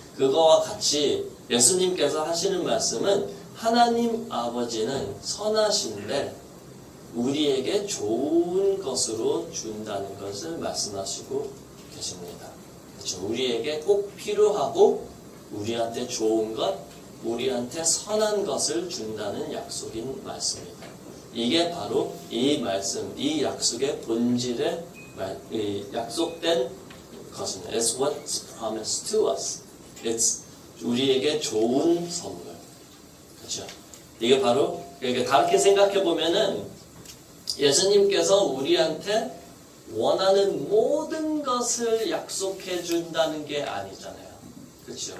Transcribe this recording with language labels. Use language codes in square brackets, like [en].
[ko] 그거와 같이 예수님께서 하시는 말씀은 하나님 아버지는 선하신데 우리에게 좋은 것으로 준다는 것을 말씀하시고 계십니다. 그렇죠? 우리에게 꼭 필요하고 우리한테 좋은 것, 우리한테 선한 것을 준다는 약속인 말씀입니다. 이게 바로 이 말씀, 이 약속의 본질의 약속된 것입니다. [en] It's what's promised to us. [ko] It's 우리에게 좋은 선물. 그렇죠? 이게 바로 다르게 생각해 보면은 예수님께서 우리한테 원하는 모든 것을 약속해 준다는 게 아니잖아요. 그렇죠?